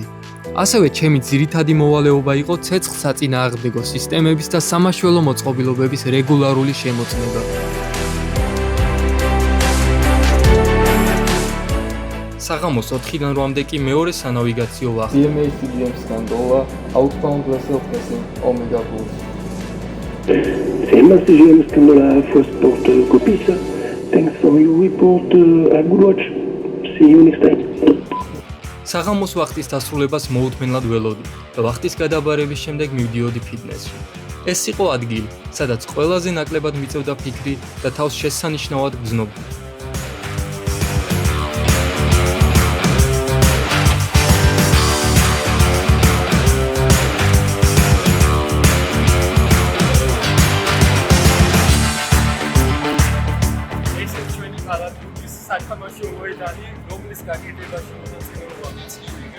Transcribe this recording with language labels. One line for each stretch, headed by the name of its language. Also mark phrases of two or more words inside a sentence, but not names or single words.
Georgian: ასევე ჩემი ძირითადი მოვალეობა იყო ცეცხლსაწინააღმდეგო სისტემების და სამაშველო მოწყობილობების რეგულარული შემოწმება. საღამოს 4-დან 8-მდე კი მეორე სანავიგაციო ვახტი.
English: DMA CGM-სგან დოლა outbound vessel passing Omega Blues. CMA CGM Scandola first port Copisa. Thanks for your report. Good watch. See you next time.
Georgian: საღამოს ვახტის დასრულებას მოუთმენლად ველოდი და ვახტის გადაბარების შემდეგ მივდიოდი ფიტნესში. ეს იყო ადგილი, სადაც ყველაზე ნაკლებად მიწევდა ფიქრი და თავს შესანიშნავად გრძნობდი. ესეც ჩვენი კალათბურთის სათამაშო მოედანი, რომლის გაკეთებაში მონაწილეობა მისცემენ.